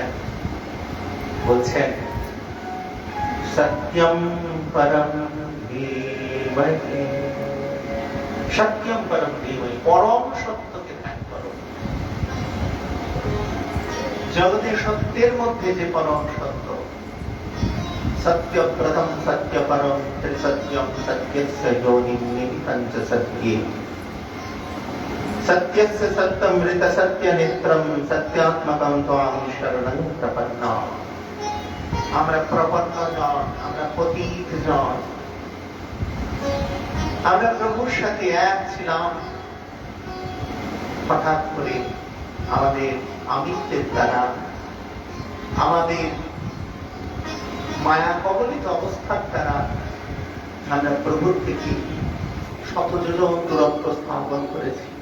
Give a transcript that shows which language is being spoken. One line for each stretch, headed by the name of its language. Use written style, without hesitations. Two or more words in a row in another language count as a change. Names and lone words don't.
Bangla: বলছেন
Sanskrit: সত্যম পরম ধীমহি, সত্যম পরম ধীমহি,
Bangla: পরম সত্যকে ধ্যান করো। জগতে সত্যের মধ্যে যে পরম সত্য,
Sanskrit: সত্য প্রথম সত্য পরম ত্রিসত্যম সত্যস্য যোনিম নিহিতং চ সত্যে, সত্যস্য সত্যমৃত সত্য নেত্রম সত্যাত্মকং ত্বাং শরণং প্রপন্নাঃ।
Bangla: আমরা প্রপন্ন জন, আমরা পতিত জন, আমরা প্রভুর সাথে এক ছিলাম। হঠাৎ করে আমাদের আমিত্বের দ্বারা, আমাদের মায়া কবলিত অবস্থার দ্বারা আমরা প্রভুর থেকে শতযোজন দূরত্ব স্থাপন করেছি।